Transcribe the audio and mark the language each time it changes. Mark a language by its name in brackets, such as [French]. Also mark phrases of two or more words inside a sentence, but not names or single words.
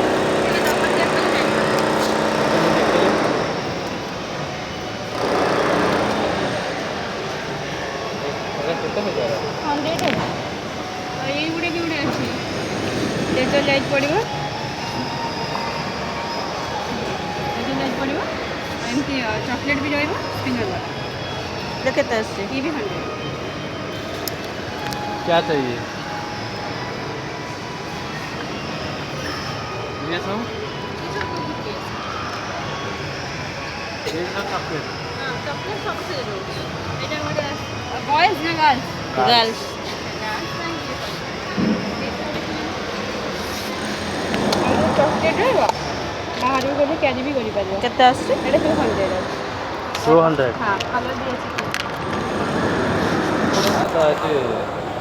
[Odia] ଏଇଗୁଡ଼ା କେଉଁଟା ଅଛି [English] laser light [Odia] ପଡ଼ିବ ଏମିତି ଚକୋଲେଟ୍ ବି ରହିବ ସ୍ପିନର୍ ବାଲା କେତେ ଆସୁଛି? ଇଏ ବି 100 [Hindi] क्या चाहिए ये सब ये सब चॉकलेट [Odia] ଚକୋଲେଟ୍ ସବୁ ସେ ଦେଉଛି ଏଇଟା ଗୋଟେ ବଏଜ୍ ନା ଗାର୍ଲସ୍ ଗାର୍ଲସ। ଚକୋଲେଟ୍ ରହିବ ବାହାରକୁ ଗଲେ କ୍ୟାରି ବି କରିପାରିବ କେତେ ଆସୁଛି? ଏଇଟା ସବୁ 100 ଅଛି 200 ହଁ କଲର୍ ବି ଅଛି [Hindi] तो ऐसे